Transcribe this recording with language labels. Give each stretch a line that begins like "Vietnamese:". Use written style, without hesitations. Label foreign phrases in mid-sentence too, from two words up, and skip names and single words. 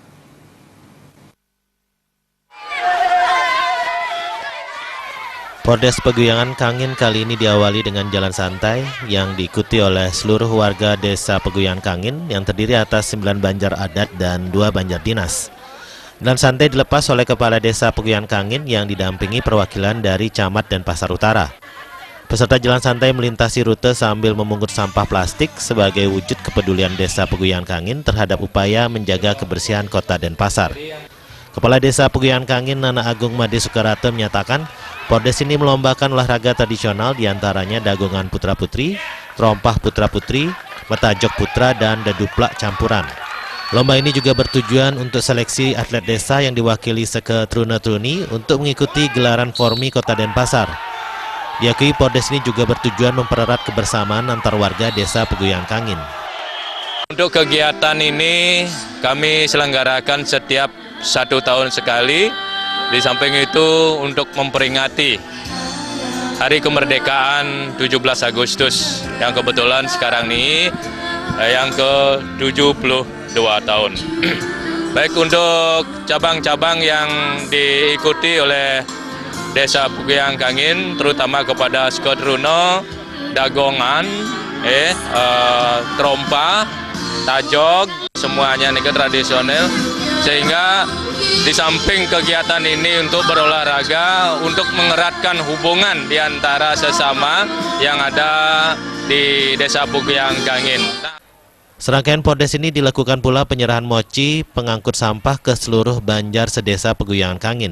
Indonesian: Pordes Peguyangan Kangin kali ini diawali dengan jalan santai yang diikuti oleh seluruh warga Desa Peguyangan Kangin yang terdiri atas 9 banjar adat dan 2 banjar dinas. Jalan santai dilepas oleh Kepala Desa Peguyangan Kangin yang didampingi perwakilan dari Camat dan Pasar Utara. Peserta jalan santai melintasi rute sambil memungut sampah plastik sebagai wujud kepedulian Desa Peguyangan Kangin terhadap upaya menjaga kebersihan kota Denpasar. Kepala Desa Peguyangan Kangin Nana Agung Made Sukarate menyatakan Pordes ini melombakan olahraga tradisional diantaranya dagongan putra-putri, terompah putra-putri, metajok putra, dan deduplak campuran. Lomba ini juga bertujuan untuk seleksi atlet desa yang diwakili Seke Truna-Truni untuk mengikuti gelaran Formi Kota Denpasar. Diakui Pordes ini juga bertujuan mempererat kebersamaan antar warga Desa Peguyangan Kangin. Untuk kegiatan ini kami selenggarakan setiap 1 tahun sekali. Di samping itu untuk memperingati Hari Kemerdekaan 17 Agustus yang kebetulan sekarang ini yang ke-72 tahun. Baik untuk cabang-cabang yang diikuti oleh Desa Peguyangan Kangin, terutama kepada Skodruno, dagongan, trompa, tajog, semuanya ini tradisional. Sehingga di samping kegiatan ini untuk berolahraga, untuk mengeratkan hubungan di antara sesama yang ada di Desa Peguyangan Kangin. Serangkaian Pordes ini dilakukan pula penyerahan mochi pengangkut sampah ke seluruh banjar sedesa Peguyangan Kangin.